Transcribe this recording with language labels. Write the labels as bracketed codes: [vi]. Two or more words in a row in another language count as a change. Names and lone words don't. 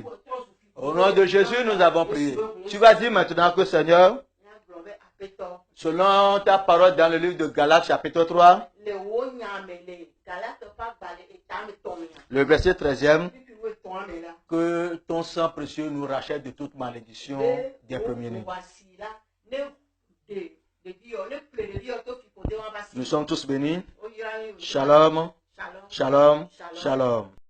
[fr] Au nom de Jésus, nous avons prié. Tu vas dire maintenant que Seigneur, selon ta parole dans le livre de Galates chapitre 3, le verset 13e, que ton sang précieux nous rachète de toute malédiction des premiers-nés. [ee] Ɖevi yɔ, ne ƒle ɖevi yɔ to fiƒode wɔn va si. [fr] Nous sommes tous bénis. [ee] Oyra yi o. Shalom, Shalom. shalom, Shalom. shalom.